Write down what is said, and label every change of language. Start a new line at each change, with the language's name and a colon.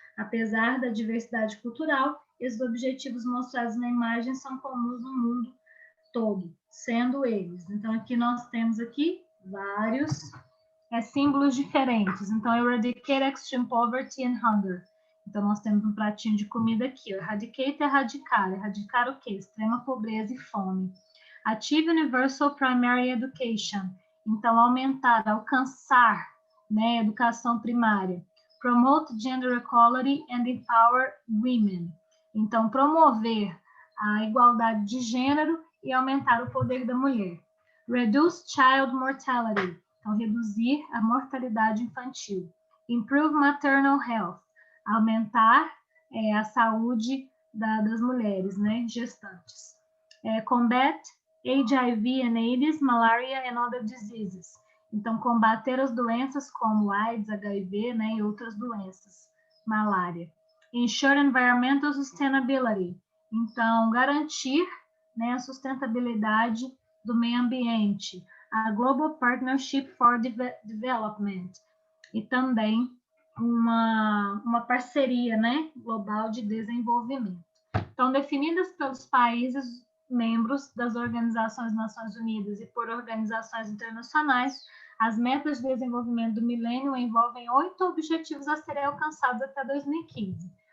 Portuguese: Apesar da diversidade cultural, esses objetivos mostrados na imagem são comuns no mundo todo, sendo eles. Então, aqui nós temos aqui vários símbolos diferentes. Então,
English: eradicate extreme poverty and hunger.
Portuguese: Então, nós temos um pratinho de comida aqui. Eradicate é erradicar. Erradicar o quê? Extrema pobreza e fome.
English: Achieve universal primary education.
Portuguese: Então, aumentar, alcançar, né, educação primária.
English: Promote gender equality and empower women.
Portuguese: Então, promover a igualdade de gênero e aumentar o poder da mulher.
English: Reduce child mortality.
Portuguese: Então, reduzir a mortalidade infantil.
English: Improve maternal health.
Portuguese: Aumentar a saúde das mulheres, né, gestantes.
English: Combat HIV and AIDS, malaria and other diseases.
Portuguese: Então, combater as doenças como AIDS, HIV, né, e outras doenças. Malária.
English: Ensure environmental sustainability.
Portuguese: Então, garantir, né, a sustentabilidade do meio ambiente.
English: A Global Partnership for Development.
Portuguese: E também uma parceria, né, global de desenvolvimento. Então, definidas pelos países membros das Organizações das Nações Unidas e por organizações internacionais, as metas de desenvolvimento do milênio envolvem 8 objetivos a serem alcançados até 2015.